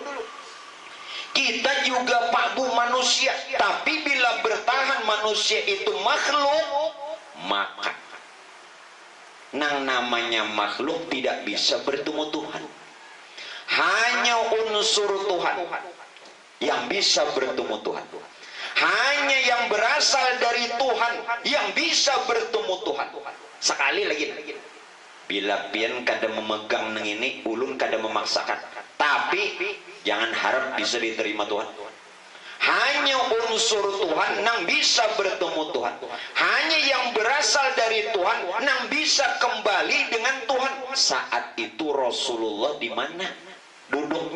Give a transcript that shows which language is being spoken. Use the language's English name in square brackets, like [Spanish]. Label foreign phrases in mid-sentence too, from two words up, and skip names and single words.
[Indonesian] Kita juga Pak Bu manusia, tapi bila bertahan manusia itu makhluk, maka nang namanya makhluk tidak bisa bertemu Tuhan. Hanya unsur Tuhan yang bisa bertemu Tuhan. Hanya yang berasal dari Tuhan yang bisa bertemu Tuhan. Sekali lagi, [Banjar] bila pian kada memegang neng ini, ulun kada memaksakan, [Indonesian] tapi jangan harap bisa diterima Tuhan. Hanya unsur Tuhan nang bisa bertemu Tuhan. Hanya yang berasal dari Tuhan nang bisa kembali dengan Tuhan. Saat itu Rasulullah di mana duduknya?